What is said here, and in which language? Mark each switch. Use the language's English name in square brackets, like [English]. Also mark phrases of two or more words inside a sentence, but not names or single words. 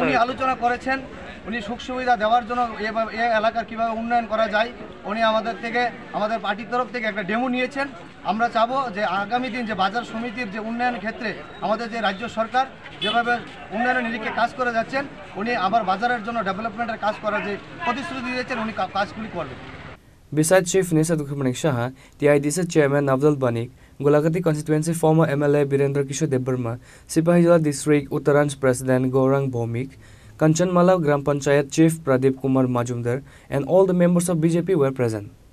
[Bangla] উনি আলোচনা করেছেন, উনি সুখ সুবিধা দেওয়ার জন্য এই এলাকার কীভাবে উন্নয়ন করা যায় উনি আমাদের থেকে আমাদের পার্টির তরফ থেকে একটা ডেমো নিয়েছেন। আমরা চাবো যে আগামী দিন যে বাজার সমিতির যে উন্নয়নের ক্ষেত্রে আমাদের যে রাজ্য সরকার যেভাবে উন্নয়নের নিরিখে কাজ করে যাচ্ছেন উনি আবার বাজারের জন্য ডেভেলপমেন্টের কাজ করার যে প্রতিশ্রুতি দিয়েছেন উনি কাজগুলি করবেন। [English] Besides Chief Minister Dr. Manik Shah, TIDC Chairman Navdal Banik, Gulagati constituency former MLA Birendra Kishore Debbarma, Sipahijala District Uttaranch President Gaurang Bhaumik, Kanchanmala Gram Panchayat Chief Pradeep Kumar Majumdar, and all the members of BJP were present.